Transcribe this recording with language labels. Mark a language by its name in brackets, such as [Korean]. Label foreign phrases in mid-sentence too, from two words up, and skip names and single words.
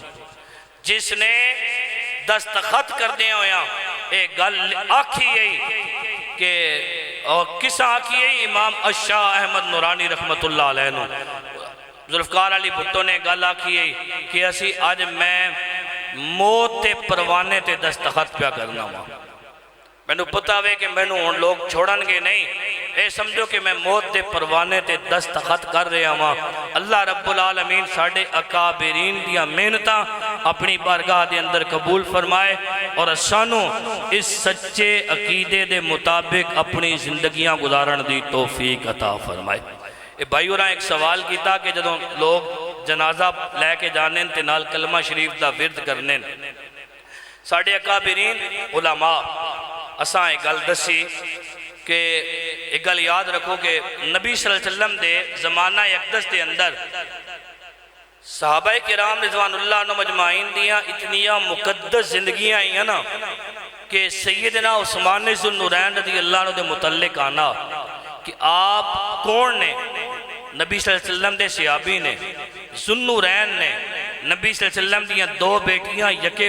[Punjabi] جس نے دستخط کر دیا ہویا ایک گل آکھی ہے کہ اور کس آکھی ہے امام الشاہ احمد نورانی رحمت اللہ علیہ نو ذوالفقار علی بھٹو نے گل آکھی ہے کہ اسی آج میں موت تے پروانے تے دستخط پیا کرنا ہوا، میں نے پتا ہوئے کہ میں نے ان لوگ چھوڑن گے نہیں، اے سمجھو کہ میں موت دے پروانے تے دستخط کر رہا ہوں۔ اللہ رب العالمین ساڑھے اکابرین دیا محنتاں اپنی بارگاہ دے اندر قبول فرمائے، اور سانو اس سچے عقیدے دے مطابق اپنی زندگیاں گزارن دی توفیق عطا فرمائے۔ اے بھائی اور ایک سوال کیتا کہ جدوں لوگ جنازہ لے کے جانے تے نال کلمہ شریف دا ورد کرنے، ساڑھے اکابرین علماء اساں ایک گل دسی کہ ایک گل یاد رکھو کہ نبی صلی اللہ علیہ وسلم دے زمانہ اقدس دے اندر صحابہ کرام رضوان اللہ عنہ مجمعین دیاں اتنیاں مقدس زندگیاں ہیں نا کہ سیدنا عثمان ذو النورین رضی اللہ عنہ دے متعلق آنا کہ آپ کون نے؟ نبی صلی اللہ علیہ وسلم دے صحابی نے، ذو النورین نے، نبی صلی اللہ علیہ وسلم دیاں 2 بیٹیاں یکے